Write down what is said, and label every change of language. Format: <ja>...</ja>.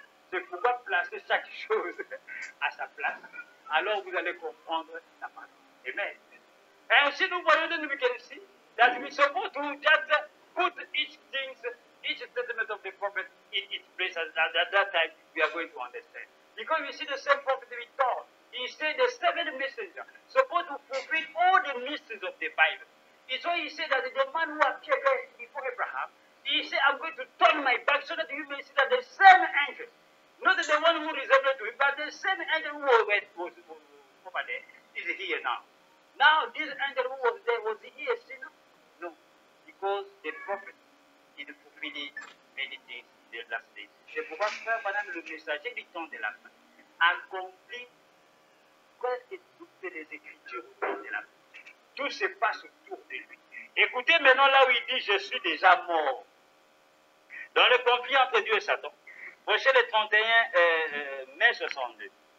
<fr>C'est pouvoir placer chaque chose à sa place. Alors vous allez comprendre la parole. Amen. Ainsi, nous voyons</fr> <en>that we can see that we supposed to just put each statement of the prophet in its place. At that time, we are going to understand. Because we see the same prophet we taught. He said the seven messengers supposed to fulfill all the mysteries of the Bible. And so he said that the man who appeared before Abraham, he said, I'm going to turn my back so that you may see that the same angel, not the one who resembled to him, but the same angel who was over there is here now. Now, this angel who was there, was he a sinner? No, because the prophet did fulfill many things in the last days.</en> <fr>C'est pourquoi Frère Branham, le messager du temps de la fin, accomplit presque toutes les écritures au temps de la fin. Tout se passe autour de lui. Écoutez maintenant là où il dit, je suis déjà mort. Dans le conflit entre Dieu et Satan, prochain le 31 mai 62.</fr>